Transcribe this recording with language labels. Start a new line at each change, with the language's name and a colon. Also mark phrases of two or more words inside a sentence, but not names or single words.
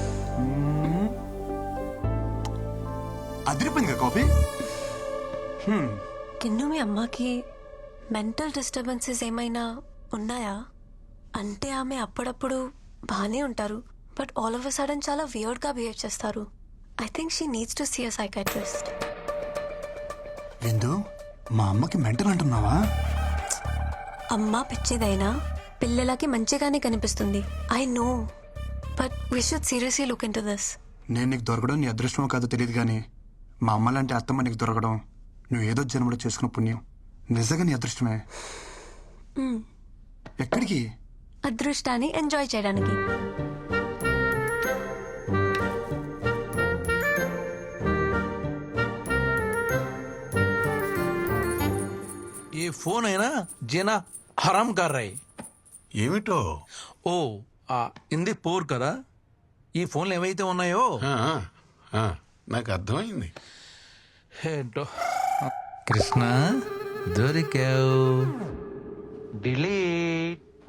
Telugu: అదిరిపోయింది కదా కాఫీ. కిన్ను, మీ అమ్మకి
English: mental disturbances
Telugu: ఏమైనా ఉన్నాయా? అంటే ఆమె అప్పుడప్పుడు బాగానే ఉంటారు,
English: but all of a sudden
Telugu: చాలా
English: weirdga behave
Telugu: చేస్తారు.
English: I think she needs to see a psychiatrist.
Telugu: విందు, మా అమ్మకి
English: mental antunnava?
Telugu: అమ్మ పిచ్చిదైనా పిల్లలకి మంచిగానే కనిపిస్తుంది.
English: I know, but we should seriously look into this.
Telugu: నేను నీకు దొరకడం నీ అదృష్టమో కాదో తెలియదు, కానీ మా అమ్మ లాంటి అత్తమ్మ నీకు దొరకడం నువ్వు ఏదో జన్మలో చేసుకున్న పుణ్యం. నిజంగా నీ అదృష్టమే. ఎక్కడికి? అదృష్టాన్ని ఎంజాయ్ చేయడానికి.
Hindi: ये फोन है ना जीना हराम कर रहे.
Telugu: ఏమిటో? ఓ ఇంది పోర్ కదా. ఈ ఫోన్లు ఏవైతే ఉన్నాయో నాకు అర్థమైంది. ఏంటో. కృష్ణ దొరికావు. డిలీట్.